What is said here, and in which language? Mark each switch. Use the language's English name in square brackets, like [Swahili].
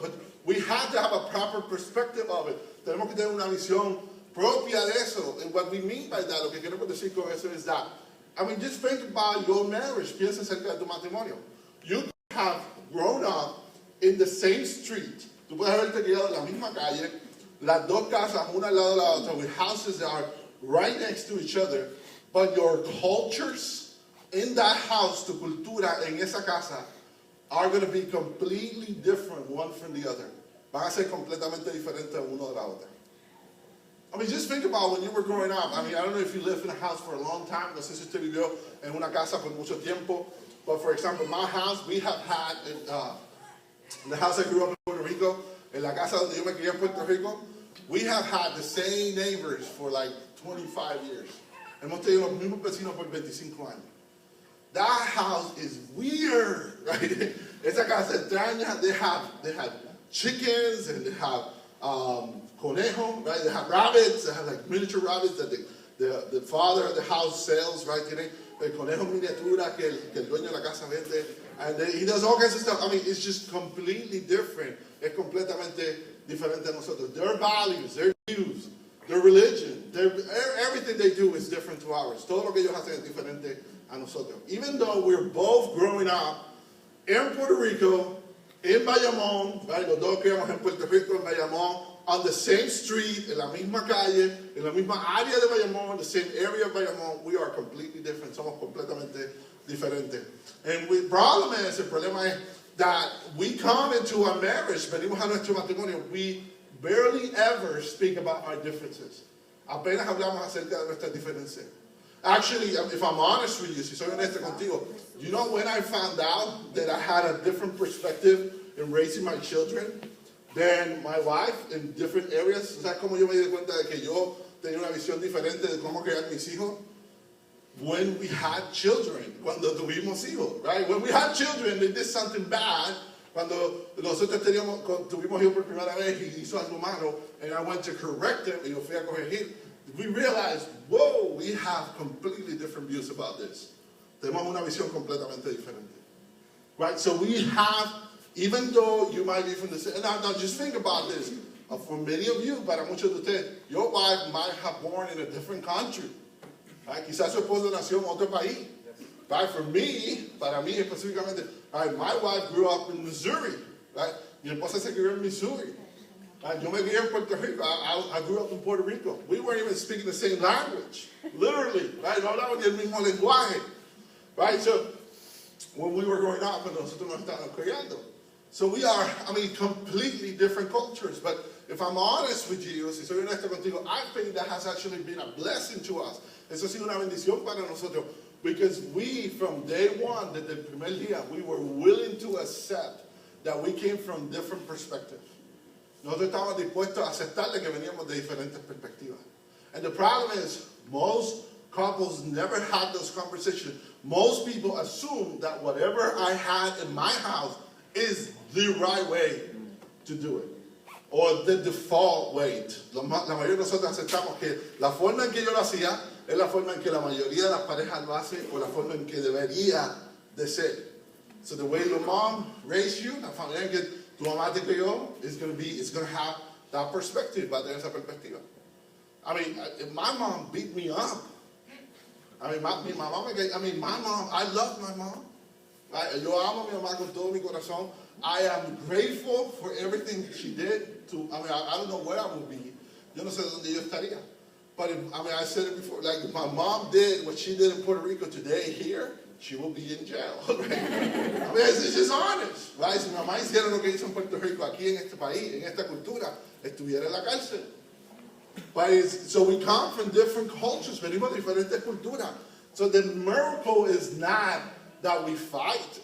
[English] But we have to have a proper perspective of it. [Spanish] Tenemos que tener una visión propia de eso. [English] And what we mean by that, [Spanish] lo que queremos decir con eso [English] is that, I mean, just think about your marriage. [Spanish] Piensa acerca de tu matrimonio. [English] You have grown up in the same street. [Spanish] Tú puedes haberte criado en la misma calle, las dos casas una al lado de la otra, [English] with houses that are right next to each other, but your cultures in that house, [Spanish] tu cultura en esa casa, [English] are going to be completely different one from the other. [Spanish] Van a ser completamente diferentes uno de la otra. [English] I mean, just think about when you were growing up. I mean, I don't know if you lived in a house for a long time. [Spanish] No sé si usted vivió en una casa por mucho tiempo. [English] But for example, my house, we have had, in the house I grew up in Puerto Rico, [Spanish] en la casa donde yo me crié en Puerto Rico, [English] we have had the same neighbors for like 25 years. [Spanish] Hemos tenido los mismos vecinos por 25 años. [English] That house is weird, right? [Spanish] Esa casa extraña. [English] They have chickens and they have conejo, right? They have rabbits. They have like miniature rabbits that the father of the house sells, right? [Spanish] Tiene el conejo miniatura que el dueño de la casa vende. [English] And he does all kinds of stuff. I mean, it's just completely different. [Spanish] Es completamente diferente a nosotros. [English] Their values, their views, their religion, everything they do is different to ours. [Spanish] Todo lo que ellos hacen es diferente a nosotros. [English] Even though we're both growing up in Puerto Rico, in Bayamón, right? [Spanish] Los dos criamos en Puerto Rico, en Bayamón, [English] on the same street, [Spanish] en la misma calle, en la misma área de Bayamón, [English] the same area of Bayamón, we are completely different. [Spanish] Somos completamente diferentes. [English] And [Spanish] el problema es [English] that we come into our marriage, [Spanish] venimos a nuestro matrimonio, [English] we barely ever speak about our differences. [Spanish] Apenas hablamos acerca de nuestras diferencias. [English] Actually, if I'm honest with you, [Spanish] si soy honesto contigo, [English] you know when I found out that I had a different perspective in raising my children than my wife in different areas? [Spanish] ¿Sabes cómo yo me di cuenta de que yo tenía una visión diferente de cómo criar mis hijos? [English] When we had children, [Spanish] cuando tuvimos hijos, [English] right? When we had children, they did something bad. [Spanish] Cuando nosotros tuvimos hijos por primera vez y hizo algo malo, [English] and I went to correct them, [Spanish] y yo fui a corregir, [English] we realized, whoa, we have completely different views about this. [Spanish] Tenemos una visión completamente diferente. [English] Right? So we have, even though you might be from the same, now just think about this. For many of you, [Spanish] para muchos de ustedes, [English] your wife might have born in a different country. Right? [Spanish] Quizás su esposo nació en otro país. [English] Right? For me, [Spanish] para mí específicamente, [English] right, my wife grew up in Missouri. Right? [Spanish] Mi esposa se crió en Missouri. [English] Right? [Spanish] Yo me crié en Puerto Rico. [English] I grew up in Puerto Rico. We weren't even speaking the same language. Literally. Right? [Spanish] No hablábamos el mismo lenguaje. [English] Right? So, when we were growing up, [Spanish] nosotros nos estábamos criando. [English] So we are, I mean, completely different cultures. But if I'm honest with you, [Spanish] si soy honesto contigo, [English] I think that has actually been a blessing to us. [Spanish] Eso ha sido una bendición para nosotros. [English] Because we, from day one, [Spanish] desde el primer día, [English] we were willing to accept that we came from different perspectives. [Spanish] Nosotros estábamos dispuestos a aceptarle que veníamos de diferentes perspectivas. [English] And the problem is, most couples never had those conversations. Most people assume that whatever I had in my house is the right way to do it. Or the default way. [Spanish] La mayoría de nosotros aceptamos que la forma en que yo lo hacía es la forma en que la mayoría de las parejas lo hacen o la forma en que debería de ser. [English] So the way your mom raised you, [Spanish] la familia en que tu mamá te crió, [English] it's going to have that perspective, [Spanish] va a tener esa perspectiva. [English] I mean, my mom beat me up. I mean, my mom, I love my mom. [Spanish] Yo amo a mi mamá con todo mi corazón. [English] I am grateful for everything she did. I don't know where I would be. [Spanish] Yo no sé dónde yo estaría. [English] But I said it before. Like, if my mom did what she did in Puerto Rico today here, she will be in jail. Right? I mean, it's just honest. Right? [Spanish] Si mi mamá hiciera lo que hizo en Puerto Rico, aquí en este país, en esta cultura, estuviera en la cárcel. [English] But so we come from different cultures. [Spanish] Venimos de diferentes culturas. [English] So the miracle is not that we fight.